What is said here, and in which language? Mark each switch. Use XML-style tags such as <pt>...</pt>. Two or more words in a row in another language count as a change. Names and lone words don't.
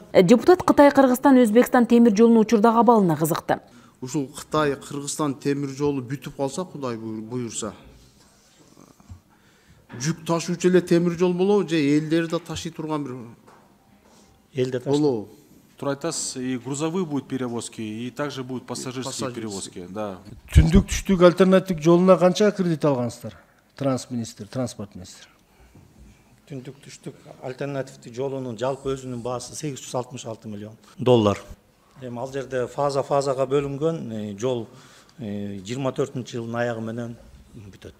<ky>Депутат Кытай, Кыргызстан, Өзбекстан темир жолунун учурдагы абалына кызыкты. Ушул Кытай, Кыргызстан темир жолу бүтүп калса, Кудай буюрса, жүк ташуучу эле темир жол болобу же элдерди ташый турган бир элде болобу? Тура айтасыз,</ky> <ru>и грузовые будут перевозки, и также будут пассажирские перевозки. Да.</ru> <ky>Түндүк түштүк альтернатив жолуна канча кредит алгансыздар? Транспорт министр. Түндүк түштүк альтернативдик жолунун жалпы өзүнүн баасы 866 миллион доллар. Эми ал жерде фазага бөлүнгөн жол 24-жылдын аягы менен бүтөт.</ky>